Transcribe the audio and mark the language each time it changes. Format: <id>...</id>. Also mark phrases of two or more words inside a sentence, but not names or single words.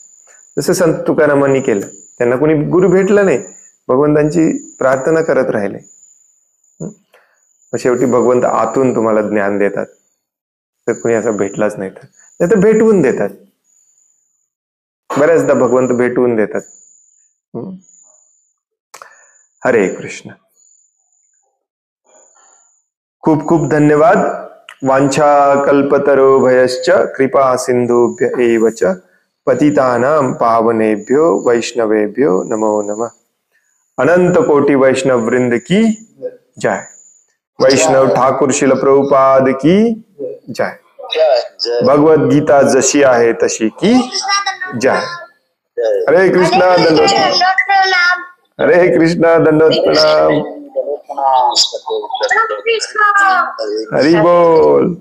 <mr>जसं संत तुकारामांनी केलं. त्यांना कोणी गुरु भेटला नाही, भगवंतांची प्रार्थना करत राहिले. शेवटी भगवंत आतून तुम्हाला ज्ञान देतात. तर कोणी असं भेटलाच नाही तर भेटवून देतात. बऱ्याचदा भगवंत भेटवून देतात. हरे कृष्ण. खूप खूप धन्यवाद.</mr> <sa>वांछा कल्पतरोभयश्च कृपा सिंधुभ्य एव च पतितानां पावनेभ्यो वैष्णवेभ्यो नमो नमः.</sa> <mr>अनंत कोटि वैष्णव वृंद की जय. वैष्णव ठाकुर शिल प्रभुपाद की जय. भगवद गीता जशी आहे तशी की जय. हरे कृष्णा दंडवत. हरे कृष्णा दंडवत प्रणाम. हरि बोल.</mr>